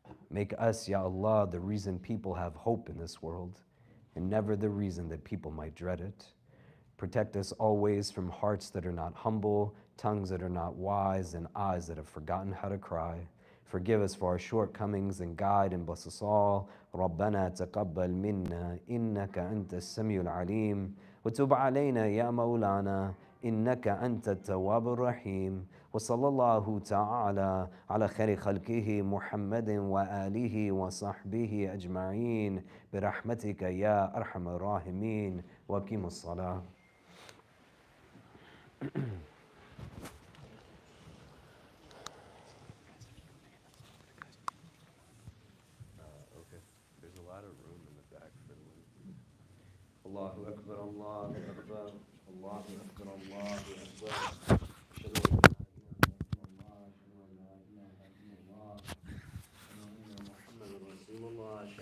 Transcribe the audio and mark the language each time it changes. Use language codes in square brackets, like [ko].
[en] Make us, Ya Allah, the reason people have hope in this world, and never the reason that people might dread it. Protect us always from hearts that are not humble, tongues that are not wise, and eyes that have forgotten how to cry. Forgive us for our shortcomings and guide and bless us all. [ar] ربنا تقبل منا إنك أنت السميع العليم وتب علينا يا مولانا إنك أنت التواب الرحيم وصلى الله تعالى على خير خلقه محمد وآله وصحبه أجمعين برحمتك يا أرحم الراحمين وأقيموا الصلاة. [en] Okay, there's a lot of room in the back for the [ar] Allahu Akbar, Allahu Akbar, [en] Allahu Akbar, Allahu Akbar. [ar] أشهد أن لا إله إلا الله أشهد أن محمدا رسول الله